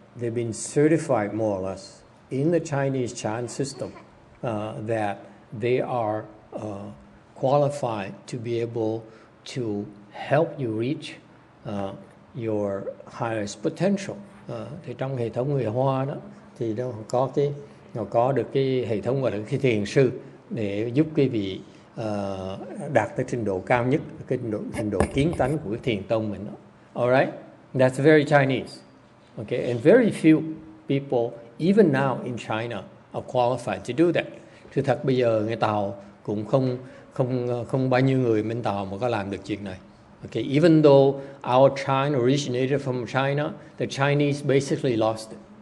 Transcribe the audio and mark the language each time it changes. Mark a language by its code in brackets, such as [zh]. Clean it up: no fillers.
[en] They've been certified more or less in the Chinese Chan system, that they are qualified to be able to help you reach your highest potential. [vi] Thì trong hệ thống người Hoa đó thì nó có được cái hệ thống gọi là cái thiền sư để giúp quý vị đạt tới trình độ cao nhất, cái trình độ kiến tánh của cái thiền tông mình đó. [en] Alright, that's very Chinese. Okay, and very few people, even now in China, are qualified to do that. [vi] Sự thật bây giờ người Tàu cũng không bao nhiêu người bên Tàu mà có làm được chuyện này. [en] Okay, even though our Chan originated from China, the Chinese basically lost it.